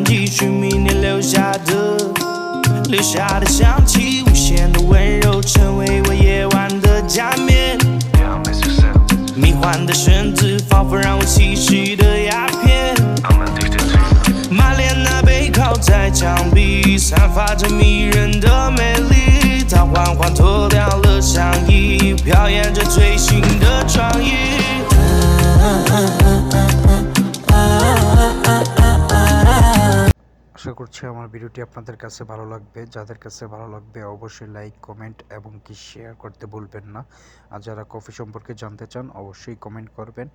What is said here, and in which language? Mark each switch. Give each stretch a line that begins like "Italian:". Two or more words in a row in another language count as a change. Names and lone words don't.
Chinese: 迹是明年留下的香气，无限的温柔成为我夜晚的假面，迷幻的绳子仿佛让我栖息的鸦片，满脸那背靠在墙壁，散发着迷人的美丽，她缓缓脱掉了上衣，表演着最新的创意。
Bangla: আশা করছি আমার ভিডিওটি আপনাদের কাছে ভালো লাগবে। যাদের কাছে ভালো লাগবে অবশ্যই লাইক, কমেন্ট এবং কি শেয়ার করতে ভুলবেন না। আর যারা কফি সম্পর্কে জানতে চান অবশ্যই কমেন্ট করবেন।